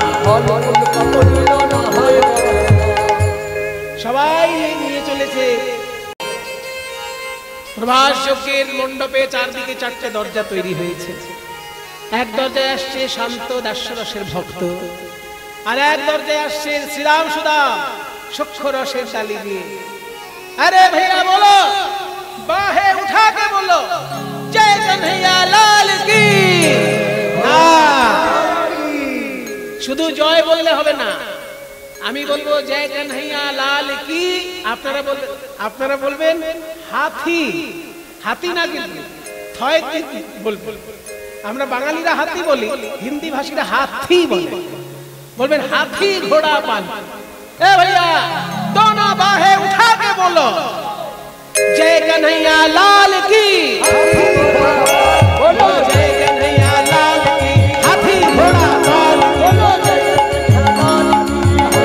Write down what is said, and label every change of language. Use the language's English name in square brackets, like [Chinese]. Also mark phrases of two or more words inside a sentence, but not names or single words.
[Bangla] সবাই নিয়ে চলেছে। প্রভাস যজ্ঞের মণ্ডপে চারদিকে চারটে দরজা তৈরি হয়েছে। এক দরজায় আসছে শান্ত দাস্যরসের ভক্ত, আর এক দরজায় আসছে শ্রীরাম সুদাম সূক্ষ্ম রসের ডালি দিয়ে। [Hindi] अरे भैया बोलो, बाहे उठा के बोलो, जय कन्हैया लाल की। [Bangla] শুধু জয় বললে হবে না, আমি বলবো [Hindi] जय कन्हैया लाल की। [Bangla] আপনারা বলবেন হাতি, হাতি না কিন্তু থয় বলবেন। আমরা বাঙালিরা হাতি বলি, হিন্দি ভাষীরা হাতি বলে। বলবেন হাতি ঘোড়া পাল। [Hindi] ए भैया दोनों बाहें उठा के बोलो, जय कन्हैया लाल की। बोलो जय कन्हैया लाल की। हाथी घोड़ा पाल बोलो जय कन्हैया लाल की।